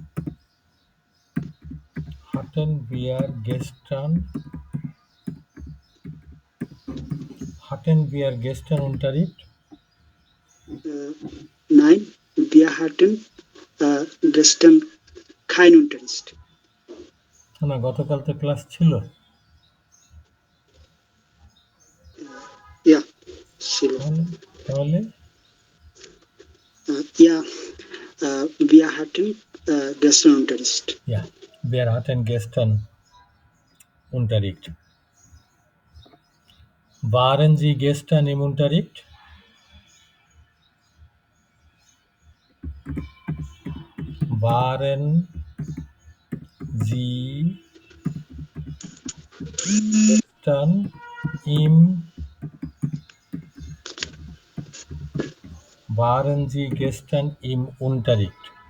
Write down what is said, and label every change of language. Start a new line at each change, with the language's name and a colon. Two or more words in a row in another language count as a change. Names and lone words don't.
German: Hatten wir gestern Unterricht? Nein, wir hatten gestern kein Unterricht.
Bangla: না গতকাল তো ক্লাস ছিল। Ja, ছিল। তাহলে
German: Ja, wir hatten gestern Unterricht. Ja, wir hatten gestern Unterricht. Waren Sie gestern im Unterricht? Waren Sie gestern im Waren Sie gestern im Unterricht?